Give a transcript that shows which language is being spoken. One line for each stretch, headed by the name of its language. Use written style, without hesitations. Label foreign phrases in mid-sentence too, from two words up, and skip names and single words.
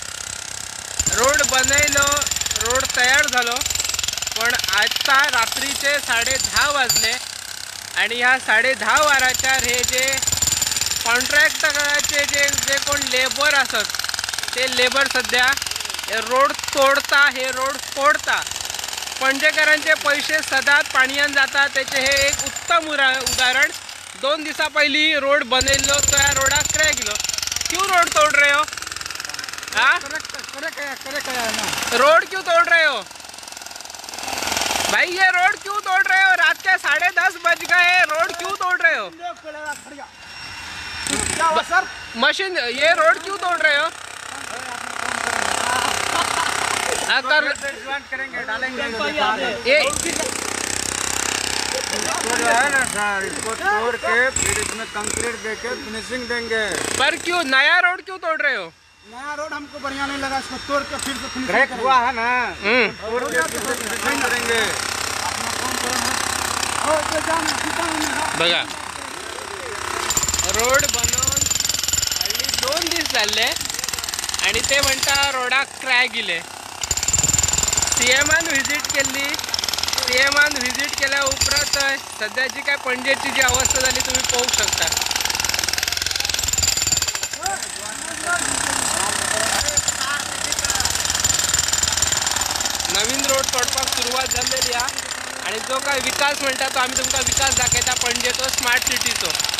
Konkani: रोड बनयलो, रोड तयार झालो, पण आता रात्रीचे 10:30 वाजले आणि ह्या 10:30 वरांचेर हे जे कॉन्ट्रॅक्टराचे जे कोण लेबर असत ते लेबर सध्या हे रोड तोडता, हे रोड फोडता। पणजेकरांचे पैसे सदांच पाणयान जातात त्याचे हे एक उत्तम उदाहरण। 2 दिवसा पहली रोड बनेलो तो या रोडाक क्रॅक गेलो।
Hindi: क्यों रोड तोड़ रहे हो? हाँ, रोड क्यों तोड़ रहे हो भाई? ये रोड क्यों तोड़ रहे हो? रात के 10:30 बज गए, रोड क्यों तोड़ रहे हो? मशीन, ये रोड क्यों तोड़ रहे हो? करेंगे, डालेंगे ये है ना सर, इसको तोड़ के फिर इसमें कंक्रीट देके फिनिशिंग देंगे। पर क्यों नया रोड क्यों तोड़ रहे हो? नया रोड हमको बढ़िया नहीं लगा, इसको तोड़ के फिर से फिनिशिंग हुआ है ना, तोड़ के फिर से फिनिशिंग करेंगे।
Konkani: बघा, रोड बनवून हल्ली 2 दिवस झाले आणि ते म्हणता रोडाक क्रॅक गेले। सीएमान व्हिजिट केली, सीएमान व्हिजिट केल्या उपरांत सध्याची काय पणजेची जी अवस्था झाली तुम्ही पाहू शकता। नवीन रोड तोडपाक सुरुवात झालेली आहे आणि जो काय विकास म्हणता तो आम्ही तुमका विकास दाखयता पणजेचो स्मार्ट सिटीचो।